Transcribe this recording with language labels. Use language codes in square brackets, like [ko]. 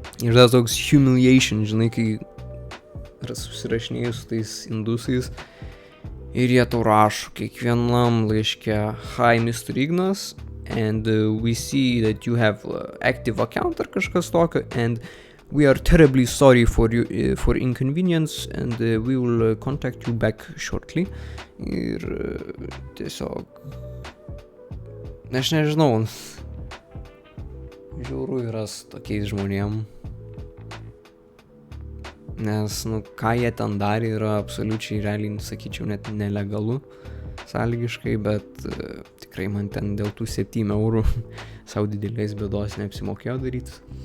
[lt] Ir tas toks humiliation, žinai, kai susirašinėjau su tais indusais ir jie tau rašo kiekvienam laiške, [en] hi Mr. Ignas, and we see that you have active account [lt] ar kažkas tokio, [en] and we are terribly sorry for you, for inconvenience, and we will contact you back shortly. [lt] Ir tiesiog, aš nežinau, žiauru yra su tokiais žmonėm, nes, ką jie ten darė yra absoliučiai realiai, sakyčiau, net nelegalu sąlygiškai, bet tikrai man ten dėl tų 7 eurų savo didelės bėdos neapsimokėjo daryti.